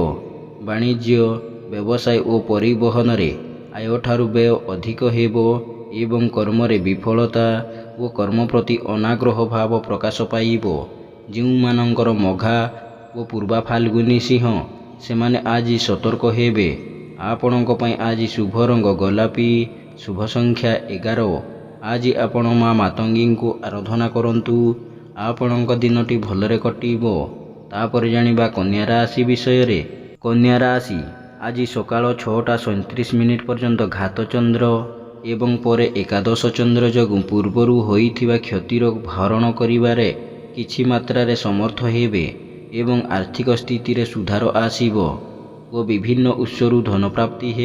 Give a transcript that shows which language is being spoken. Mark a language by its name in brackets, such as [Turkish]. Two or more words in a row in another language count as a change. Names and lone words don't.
[Odia] ବାଣିଜ୍ୟ ବ୍ୟବସାୟ ଓ ପରିବହନରେ ଆୟଠାରୁ ବ୍ୟୟ ଅଧିକ ହେବ ଏବଂ କର୍ମରେ ବିଫଳତା ଓ କର୍ମ ପ୍ରତି ଅନାଗ୍ରହ ଭାବ ପ୍ରକାଶ ପାଇବ। ଯେଉଁମାନଙ୍କର ମଘା ଓ ପୂର୍ବା ଫାଲ୍ଗୁନୀ ସିଂହ ସେମାନେ ଆଜି ସତର୍କ ହେବେ। ଆପଣଙ୍କ ପାଇଁ ଆଜି ଶୁଭ ରଙ୍ଗ ଗୋଲାପୀ ଶୁଭ ସଂଖ୍ୟା 11। ଆଜି ଆପଣ ମା ମାତଙ୍ଗୀଙ୍କୁ ଆରାଧନା କରନ୍ତୁ। ଆପଣଙ୍କ ଦିନଟି ଭଲରେ କଟିବ। ତାପରେ ଜାଣିବା କନ୍ୟା ରାଶି ବିଷୟରେ। କନ୍ୟା ରାଶି ଆଜି ସକାଳ 6:37 ପର୍ଯ୍ୟନ୍ତ ଘାତ ଚନ୍ଦ୍ର ଏବଂ ପରେ ଏକାଦଶ ଚନ୍ଦ୍ର ଯୋଗୁଁ ପୂର୍ବରୁ ହୋଇଥିବା କ୍ଷତିର ଭରଣ କରିବାରେ କିଛି ମାତ୍ରାରେ ସମର୍ଥ ହେବେ ଏବଂ ଆର୍ଥିକ ସ୍ଥିତିରେ ସୁଧାର ଆସିବ ଓ ବିଭିନ୍ନ ଉତ୍ସରୁ ଧନପ୍ରାପ୍ତି ହେବ।